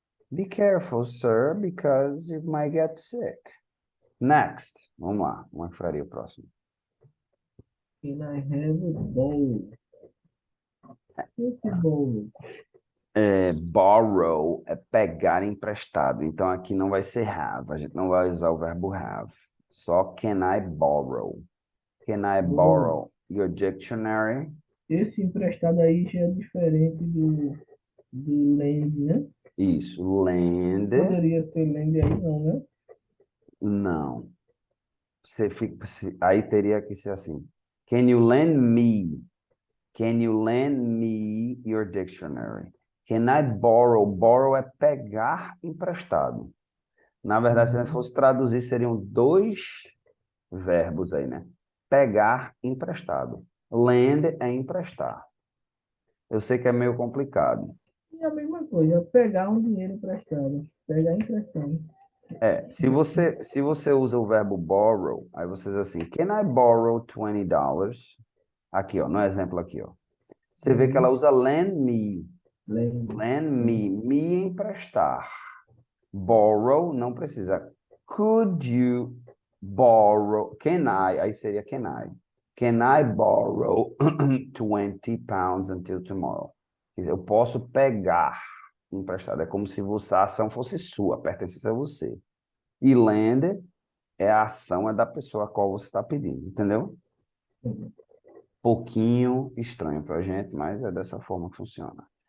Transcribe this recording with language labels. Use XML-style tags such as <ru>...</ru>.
<en>Be careful, sir, because you might get sick. Next.</en> <pt>Vamos lá. Como é que ficaria o próximo?</pt> <en>Can I have a bowl?</en> <pt>Esse bowl. Borrow é pegar emprestado. Então aqui não vai ser have. A gente não vai usar o verbo have.</pt> <en>Só can I borrow? Can I Bowl. borrow your dictionary?</en> <pt>Esse emprestado aí já é diferente do lend, né? Isso. Lend? Poderia ser lend aí, não, né? Não. Aí teria que ser assim.</pt> <en>Can you lend me? Can you lend me your dictionary? Can I borrow?</en> <pt>Borrow é pegar emprestado. Na verdade, se a gente fosse traduzir, seriam dois verbos aí, né? Pegar emprestado. Lend é emprestar. Eu sei que é meio complicado. E a mesma coisa, pegar um dinheiro emprestado. Pegar emprestado. Se você usa o verbo borrow, aí você diz assim,</pt> <en>can I borrow $20?</en> <pt>Aqui, ó, no exemplo aqui, ó. Você vê que ela usa lend me.</pt> <en>Lend.</en> <pt>Lend me, me emprestar. Borrow, não precisa.</pt> <en>Could you borrow? Can I?</en> <pt>Aí seria</pt> <en>can I. Can I borrow 20 pounds until tomorrow?</en> <pt>Quer dizer, eu posso pegar emprestado. É como se a ação fosse sua, pertencesse a você. E lend é a ação, é da pessoa a qual você está pedindo, entendeu? Pouquinho estranho para a gente, mas é dessa forma que funciona.</pt>